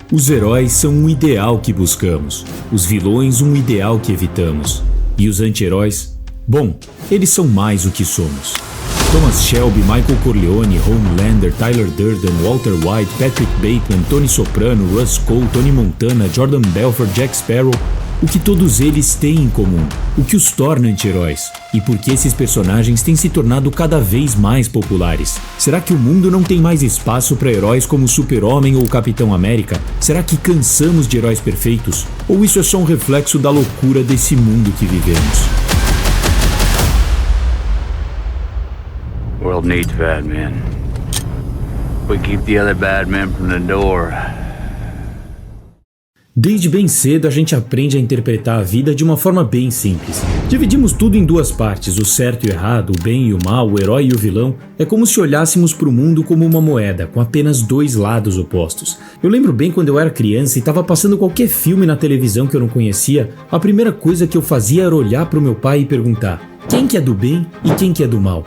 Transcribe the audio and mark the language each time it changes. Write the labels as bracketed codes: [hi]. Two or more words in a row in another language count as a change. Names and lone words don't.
[pt] Os heróis são um ideal que buscamos, os vilões um ideal que evitamos. E os anti-heróis? Bom, eles são mais o que somos. Thomas Shelby, Michael Corleone, Homelander, Tyler Durden, Walter White, Patrick Bateman, Tony Soprano, Russ Cole, Tony Montana, Jordan Belfort, Jack Sparrow. O que todos eles têm em comum, o que os torna anti-heróis e por que esses personagens têm se tornado cada vez mais populares. Será que o mundo não tem mais espaço para heróis como o Super-Homem ou o Capitão América? Será que cansamos de heróis perfeitos? Ou isso é só um reflexo da loucura desse mundo que vivemos? [en] The world needs bad men. We keep the other bad men from the door. [pt] Desde bem cedo a gente aprende a interpretar a vida de uma forma bem simples. Dividimos tudo em duas partes, o certo e o errado, o bem e o mal, o herói e o vilão. É como se olhássemos para o mundo como uma moeda, com apenas dois lados opostos. Eu lembro bem quando eu era criança e estava passando qualquer filme na televisão que eu não conhecia, a primeira coisa que eu fazia era olhar para o meu pai e perguntar: quem que é do bem e quem que é do mal?